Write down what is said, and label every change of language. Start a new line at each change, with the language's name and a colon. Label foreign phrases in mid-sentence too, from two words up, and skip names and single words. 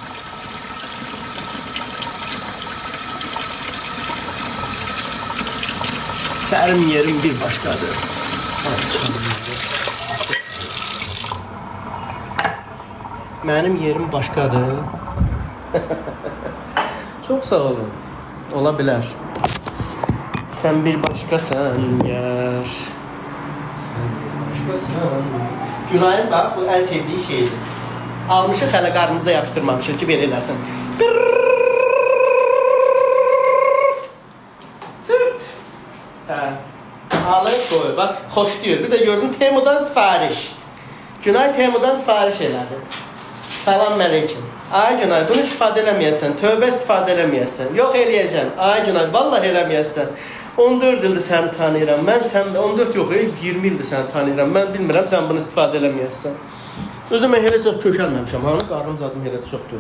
Azerbaijani: Sərin yerim bir başqadır. Mənim yerim başqadır. Çok sağ olun. Ola bilər.
Turkish: Sen bir başkasan yar. Sen bir başkasan. Günayın bak, bu en sevdiği şeydir.
Azerbaijani: Almışıq, hələ qarnımıza yapışdırmamışıq ki, belə eləsin. Sırt.
Turkish: Alır koy. Bak, hoş diyor. Bir de gördüm Temu'dan sipariş.
Azerbaijani: Günay Temu'dan sipariş elədi. Salam aleyküm. Ay Günay, bunu istifadə eləməyəsən, tövbə istifadə eləməyəsən. Yox eləyəcəm. Ay Günay, vallahi eləməyəsən. 14 ildir səni tanıyıram. Mən sən 14 yox, 20 ildir səni tanıyıram. Mən bilmirəm sən bunu istifadə eləməyəsən. Özüm mən elə çox kökəlməmişəm. Hanı qarnım zadım elə çoxdur.